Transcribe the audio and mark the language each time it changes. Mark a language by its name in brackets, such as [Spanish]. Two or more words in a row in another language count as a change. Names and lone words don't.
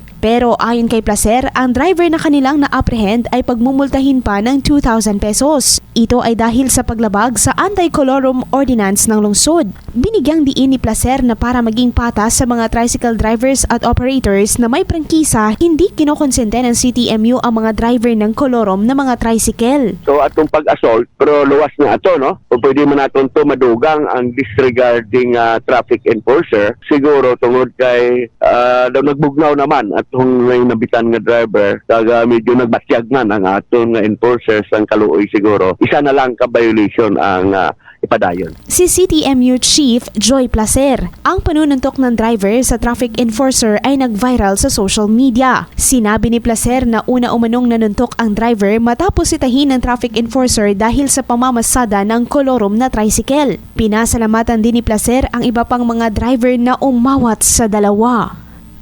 [Filipino] Pero ayon kay Placer, ang driver na kanilang na-apprehend ay pagmumultahin pa ng 2,000 pesos. Ito ay dahil sa paglabag sa Anti-Colorum Ordinance ng lungsod. Binigyang diin ni Placer na para maging patas sa mga [English] tricycle drivers [Filipino] at operators na may prangkisa, hindi kinokonsente ng CTMU ang mga driver ng kolorom na mga tricycle. [Hiligaynon] So atong pag-assault, pero luwas na ato, no? O pwede man natin to madugang ang [English] disregarding traffic enforcer. [Hiligaynon] Siguro tungod kay daw nagbugnaw naman atong may nabitan nga driver, kaga medyo nagbatyag man ang aton nga enforcers ang kaluoy siguro. Isa na lang ka violation ang ipadayon. [Filipino] Si CTMU Chief Joy Placer, ang panununtok ng driver sa [English] traffic enforcer [Filipino] ay nag-viral sa [English] social media. [Filipino] Sinabi ni Placer na una umanong nanuntok ang driver matapos sitahin ng [English] traffic enforcer [Filipino] dahil sa pamamasada ng kolorom na tricycle. Pinasalamatan din ni Placer ang iba pang mga driver na umawat sa dalawa.